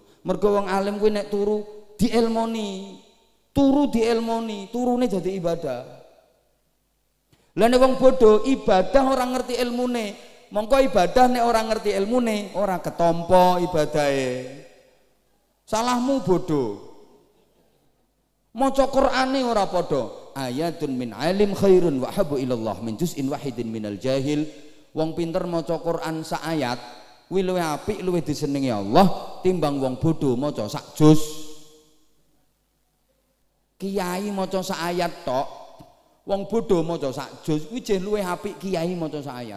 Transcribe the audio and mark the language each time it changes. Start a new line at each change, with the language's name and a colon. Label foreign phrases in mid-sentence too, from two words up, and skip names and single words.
Javanese: Mergo wong alim kuwi nek turu dielmoni. Turu dielmoni, turune dadi ibadah. Lah nek wong bodho ibadah ora ngerti ilmune. Mongko ibadah nek ora ngerti ilmune, ora ketompo ibadahe. Salahmu bodho. Maca Qur'ane ora padha.
Arabic: آية من عالم خير وأحب إلى الله من جزء واحد من الجاهل.
Javanese: Wong pinter maca Qur'an sak ayat kuwi luwih apik, luwih disenengi Allah timbang wong bodho maca sak juz. Kiai maca sak ayat tok, wong bodho maca sak juz kuwi jeh luwih apik kiai maca sak ayat.